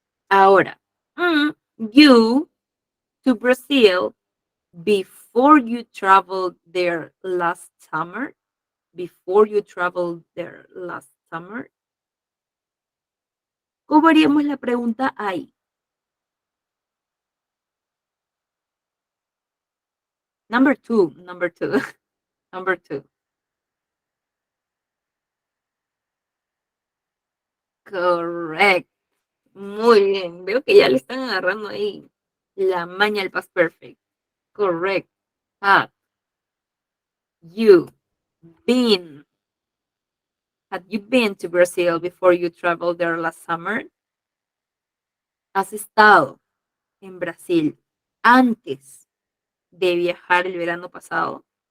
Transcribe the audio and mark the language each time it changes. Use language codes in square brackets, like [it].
[es] Ahora, [en] you to Brazil before you traveled there last summer. Before you traveled there last summer. [es] ¿Cómo haríamos la pregunta ahí? [en] Number two, number two, number two. Correct. [es] Muy bien. Veo que ya le están agarrando ahí la maña al past perfect. [en] Correct. Have you been? Had you been to Brazil before you traveled there last summer? [es] ¿Has estado en Brasil antes de viajar el verano pasado?